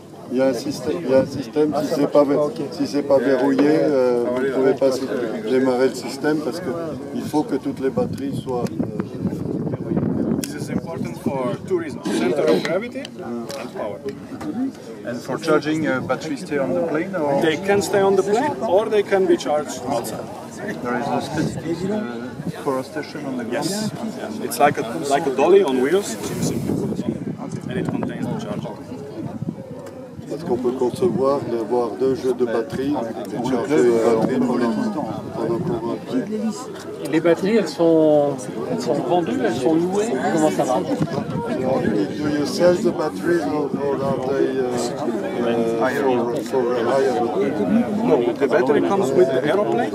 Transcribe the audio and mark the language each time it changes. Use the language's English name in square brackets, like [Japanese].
[French] Il y a un système, si c'est pas verrouillé, vous ne pouvez pas démarrer le système parce qu'il faut que toutes les batteries soient... [English] This is important for two reasons: center of gravity and power. And for charging, batteries stay on the plane, or They can stay on the plane or they can be charged outside. there is a specific for a station on the ground? Yes, yeah. It's like a dolly on wheels, so you simply put it on, and it contains the charger. [French] Parce qu'on peut concevoir d'avoir deux jeux de batteries et charger les batteries pendant qu'on va plus. Les batteries, elles sont vendues, elles sont louées. Comment ça marche? [English] Do you sell the batteries or are they for hire? No, the battery comes with the aeroplane